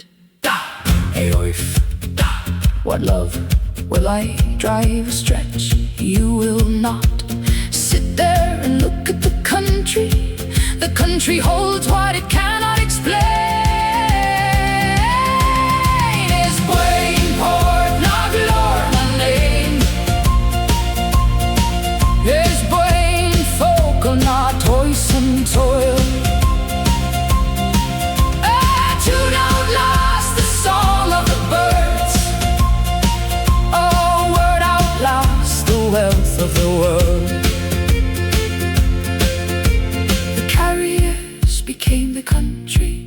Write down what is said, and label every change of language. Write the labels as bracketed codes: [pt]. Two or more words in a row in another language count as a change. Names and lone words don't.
[en] Hey oif, what love will I drive a stretch? You will not. Sit there and look at the country. The country holds what it cannot explain. [ga] Is buaine port na glór n-éan? Is buaine focal na tois and toil? [en] A tune outlasts the song of the birds. A word outlasts the wealth of the world. Became the country.